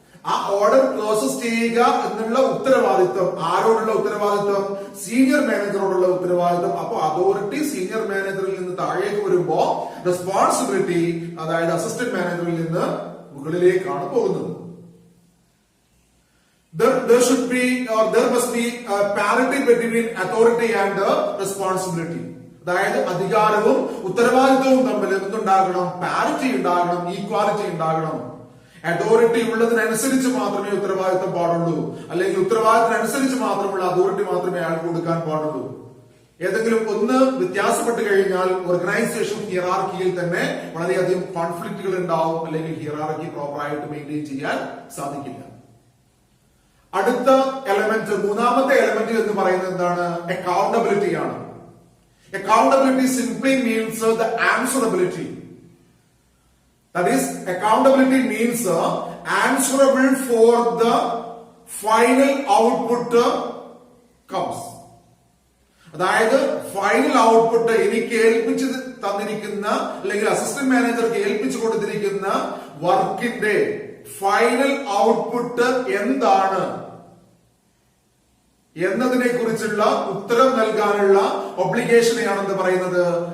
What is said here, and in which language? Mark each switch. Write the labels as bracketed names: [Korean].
[Malayalam] ആ order process ചെയ്യുക എന്നുള്ള ഉത്തരവാദിത്വം ആരോടുള്ള ഉത്തരവാദിത്വം? സീനിയർ മാനേജറോടുള്ള ഉത്തരവാദിത്വം. അപ്പൊ അതോറിറ്റി സീനിയർ മാനേജറിൽ നിന്ന് താഴേക്ക് വരുമ്പോ റെസ്പോൺസിബിലിറ്റി അതായത് അസിസ്റ്റന്റ് മാനേജറിൽ നിന്ന് മുകളിലേക്കാണ് പോകുന്നത്. [English] There should be or there must be a parity between authority and responsibility. [Malayalam] അതായത് അധികാരവും ഉത്തരവാദിത്വവും തമ്മിൽ എന്തുണ്ടാകണം? പാരിറ്റി ഉണ്ടാകണം, ഈക്വാലിറ്റി ഉണ്ടാകണം. അതോറിറ്റി ഉള്ളതിനനുസരിച്ച് മാത്രമേ ഉത്തരവാദിത്തം പാടുള്ളൂ, അല്ലെങ്കിൽ ഉത്തരവാദിത്തത്തിനനുസരിച്ച് മാത്രമുള്ള അതോറിറ്റി മാത്രമേ അയാൾക്ക് കൊടുക്കാൻ പാടുള്ളൂ. ഏതെങ്കിലും ഒന്ന് വ്യത്യാസപ്പെട്ട് കഴിഞ്ഞാൽ ഓർഗനൈസേഷൻ ഹിയറാർക്കിയിൽ തന്നെ വളരെയധികം കോൺഫ്ലിക്റ്റുകൾ ഉണ്ടാവും, അല്ലെങ്കിൽ ഹിയറാർക്കി പ്രോപ്പറായിട്ട് മെയിൻറ്റെയിൻ ചെയ്യാൻ സാധിക്കില്ല. അടുത്ത എലമെന്റ്, മൂന്നാമത്തെ എലമെന്റ് എന്ന് പറയുന്നത് എന്താണ്? അക്കൗണ്ടബിലിറ്റി ആണ്. [English] Accountability simply means the answerability. That is, accountability means answerable for the final output comes. [Malayalam] അതായത് ഫൈനൽ ഔട്ട്പുട്ട് എനിക്ക് ഏൽപ്പിച്ച് തന്നിരിക്കുന്ന അല്ലെങ്കിൽ അസിസ്റ്റന്റ് മാനേജർക്ക് ഏൽപ്പിച്ചു കൊടുത്തിരിക്കുന്ന വർക്കിന്റെ ഫൈനൽ ഔട്ട്പുട്ട് എന്താണ് എന്നതിനെ കുറിച്ചുള്ള ഉത്തരം നൽകാനുള്ള ഒബ്ലിഗേഷനെയാണ് എന്ത് പറയുന്നത്?